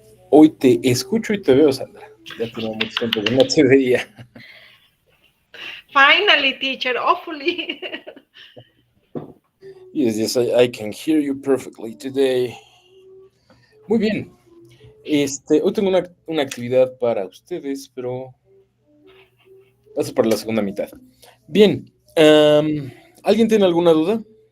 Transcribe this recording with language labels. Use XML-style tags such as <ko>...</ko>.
<es>Hoy te escucho y te veo, Sandra. Ya tenía mucho tiempo que no te veía.</es> <en>Finally, teacher, hopefully. Yes, yes, I can hear you perfectly today.</en> <es>Muy bien. Hoy tengo una actividad para ustedes, pero va a ser para la segunda mitad. Bien. ¿Alguien tiene alguna duda?</es>